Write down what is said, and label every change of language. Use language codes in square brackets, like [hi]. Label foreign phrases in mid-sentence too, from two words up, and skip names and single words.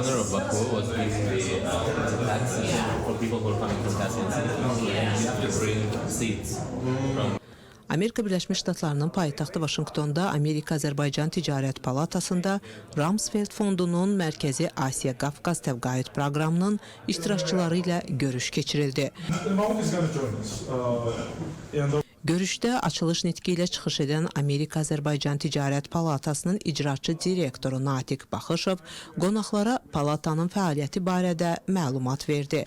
[en] Baku was basically tax for people who are coming from Caspian Sea. And you have to bring seeds from [az] Amerika Birləşmiş Ştatlarının paytaxtı Vaşinqtonda Amerika-Azərbaycan Ticarət Palatasında Rumsfeld Fondunun Mərkəzi Asiya Qafqaz Təvqaüd proqramının iştirakçıları ilə görüş keçirildi. Görüşdə açılış nitqi ilə çıxış edən Amerika-Azərbaycan Ticarət Palatasının icraçı direktoru Natiq Baxışov qonaqlara palatanın fəaliyyəti barədə məlumat verdi.